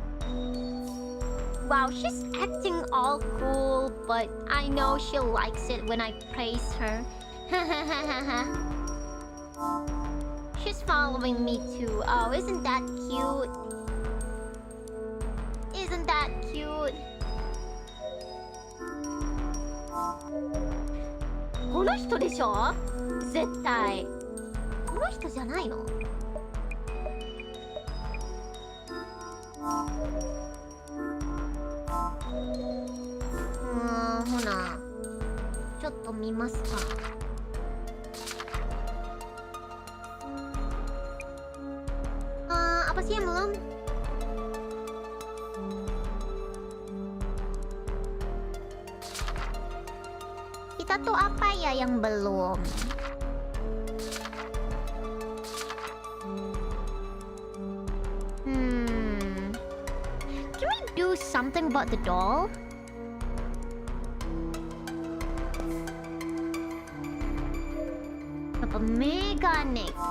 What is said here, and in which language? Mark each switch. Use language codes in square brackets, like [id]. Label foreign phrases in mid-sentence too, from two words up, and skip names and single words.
[en] Wow, she's acting all cool, but I know she likes it when I praise her. She's following me too. Oh, isn't that cute? Isn't that cute? [ja] この人でしょ？絶対。この人じゃないの？ほな。ちょっと見ますか。 [id] Apa sih yang belum? Kita tuh apa ya yang belum? [en] Can we do something about the doll? [ja] Apa megane ka?